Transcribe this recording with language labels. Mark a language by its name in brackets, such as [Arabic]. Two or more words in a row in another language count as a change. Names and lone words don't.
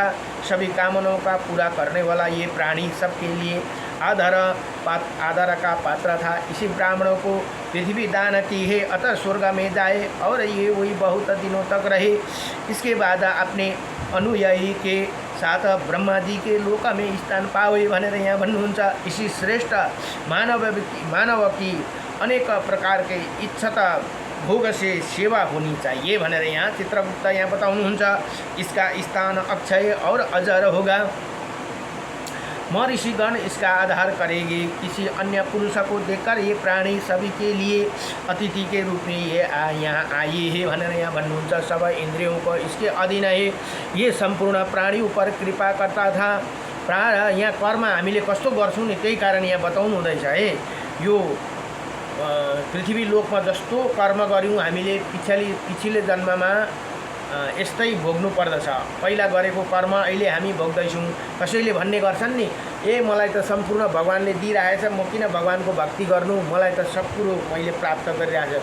[Hindi] सभी कामनाओं का पूरा करने वाला ये प्राणी सबके लिए आदर का पात्र था। इसी ब्राह्मणों को पृथ्वी दान की है, अतः स्वर्ग में जाए और ये वही बहुत दिनों तक रहे। इसके बाद अपने अनुयायी के साथ ब्रह्मा जी के लोक में स्थान पावे [Nepali] भनेर यहाँ भन्नुहुन्छ। [Hindi] इसी श्रेष्ठ मानव की अनेक प्रकार के इच्छा भोग से सेवा होनी चाहिए [Nepali] भनेर यहाँ चित्रगुप्त यहाँ बताउनुहुन्छ। [Hindi] इसका स्थान अक्षय और अजर होगा। महर्षिगण इसका आधार करेंगे। किसी अन्य पुरुष को देखकर ये प्राणी सभी के लिए अतिथि के रूप में ये यहाँ आए हैं [Nepali] भनेर यहाँ भन्नुहुन्छ। [Hindi] सब इंद्रियों को इसके अधीन है। ये संपूर्ण प्राणी ऊपर कृपा करता था। [Nepali] यहाँ कर्म हामीले कस्तो गर्छौं नि त्यही कारण यहाँ बताउनु हुँदैछ है। यो पृथ्वी लोकमा जस्तो कर्म गर्यौं हामीले पिछले जन्ममा यस्तै भोग्नु पर्दछ। पहिला गरेको कर्म अहिले हामी भोग्दैछौँ। कसैले भन्ने गर्छन् नि, ए मलाई त सम्पूर्ण भगवानले दिइरहेछ, म किन भगवानको भक्ति गर्नु, मलाई त सब कुरो मैले प्राप्त गरिरहेछ।